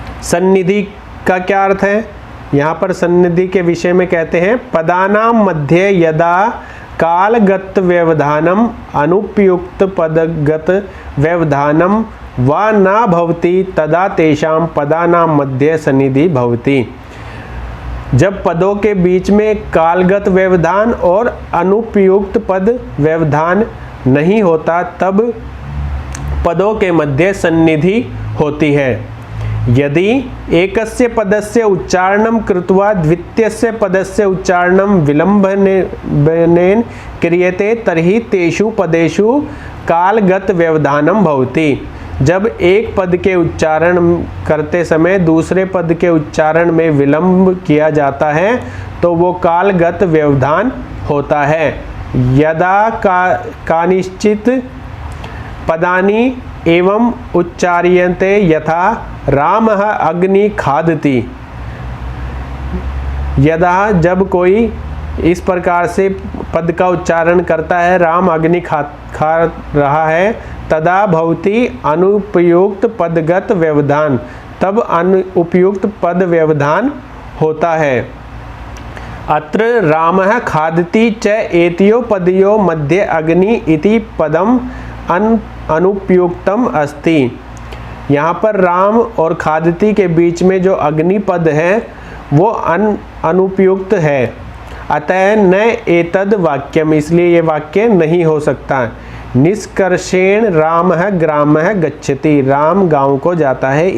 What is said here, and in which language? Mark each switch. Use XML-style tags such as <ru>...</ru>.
<hi>सन्निधि का क्या अर्थ है? यहाँ पर सन्निधि के विषय में कहते हैं</hi> <sa>पदानाम मध्य यदा कालगत व्यवधानम अनुपयुक्त पदगत व्यवधानम वा न भवति तदा तेषां पदानाम मध्य सन्निधि भवति।</sa> <hi>जब पदों के बीच में कालगत व्यवधान और अनुपयुक्त पद व्यवधान नहीं होता तब पदों के मध्य सन्निधि होती है।</hi> <sa>यदि एकस्य पदस्य उच्चारणं कृत्वा द्वितीयस्य पदस्य उच्चारणं विलंबनेन क्रियते तर्हि तेषु पदेषु कालगत व्यवधानम भवति।</sa> <hi>जब एक पद के उच्चारण करते समय दूसरे पद के उच्चारण में विलंब किया जाता है तो वो कालगत व्यवधान होता है।</hi> <sa>यदा कानिश्चित पदानि एवं उच्चार्यन्ते यथा रामः अग्नि खादति।</sa> <hi>यदा जब कोई इस प्रकार से पद का उच्चारण करता है राम अग्नि खा रहा है,</hi> <sa>तदा भवति अनुपयुक्त पदगत व्यवधान,</sa> <hi>तब अनुपयुक्त पद व्यवधान होता है।</hi> <sa>अत्र रामः खादति च एतयो पदयो मध्ये अग्नि इति पदम अनुपयुक्तम अस्ति।</sa> <hi>यहाँ पर राम और खादति के बीच में जो अग्नि पद है वो अनुपयुक्त है।</hi> <sa>अतः न एतद वाक्यम,</sa> <hi>इसलिए ये वाक्य नहीं हो सकता।</hi> <sa>निष्कर्षेण रामः ग्रामः गच्छति,</sa> <hi>राम गांव को जाता है।</hi>